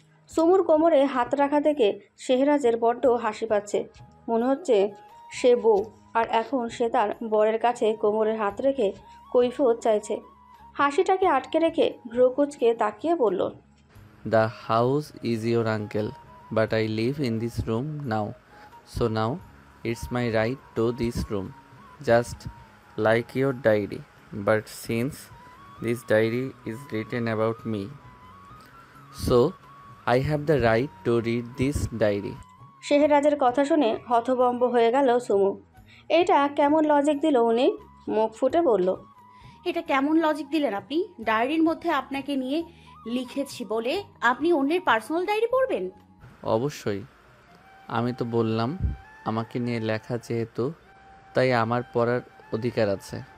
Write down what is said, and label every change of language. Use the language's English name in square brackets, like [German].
[Bangla] সুমুর কোমরে হাত রাখা দেখে শেহরাজের বড্ড হাসি পাচ্ছে। মনে হচ্ছে সে বউ, আর এখন সে তার বরের কাছে কোমরে হাত রেখে কৈফিয়ত চাইছে। হাসিটাকে আটকে রেখে ভ্রু কুঁচকে তাকিয়ে বলল, [English] The house is your uncle, but I live in this room now. So now it's my right to this room, just like your diary. But since this diary is written about me, so I have the right to read this diary. [Bangla] শেহরাজের কথা শুনে হতভম্ব হয়ে গেল সুমু। এটা কেমন logic দিল উনি? মুখ ফুটে বলল, এটা কেমন লজিক দিলেন আপনি? ডায়েরির মধ্যে আপনাকে নিয়ে লিখেছি বলে আপনি অন্যের পার্সোনাল ডায়েরি পড়বেন? অবশ্যই, আমি তো বললাম আমাকে নিয়ে লেখা যেহেতু, তাই আমার পড়ার অধিকার আছে।